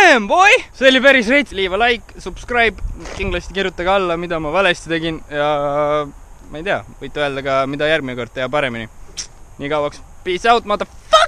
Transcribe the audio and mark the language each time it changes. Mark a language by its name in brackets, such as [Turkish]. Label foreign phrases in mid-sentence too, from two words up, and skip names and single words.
[English] boy! [Estonian] See oli päris reits, [English] leave a like, subscribe, [Estonian] kindlasti kirjutage alla, mida ma valesti tegin ja ma ei tea, võite öelda ka, mida järgmine kord teha paremini. Nii kauaks, [English] peace out, motherfucker!